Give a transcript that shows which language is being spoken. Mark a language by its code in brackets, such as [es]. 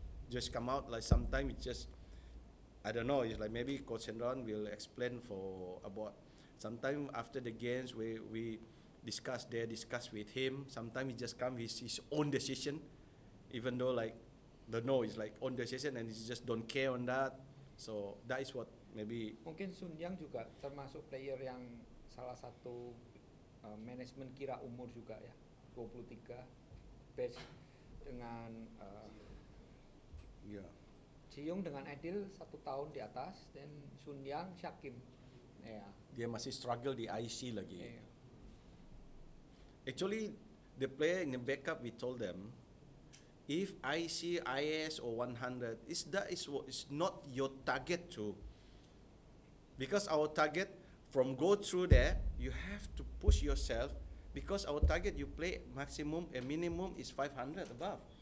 [en] Just come out like sometimes it just, I don't know. It's like maybe Coach Hendrawan will explain about. Sometimes after the games we discuss with him. Sometimes he just come with his own decision, even though like don't know, it's like own decision and he just don't care on that. So that is what maybe. [id] Mungkin Sun Yang juga termasuk player yang salah satu manajemen kira umur juga ya, 23, batch dengan Jiung dengan Adil 1 tahun di atas, dan Sun Yang, Syakim. Ya. Dia masih struggle di IC lagi. [en] Yeah. Actually, the player in the backup, we told them, if IC, IS or 100, is not your target too. Because our target, from go through there, you have to push yourself, because our target you play maximum and minimum is 500 above.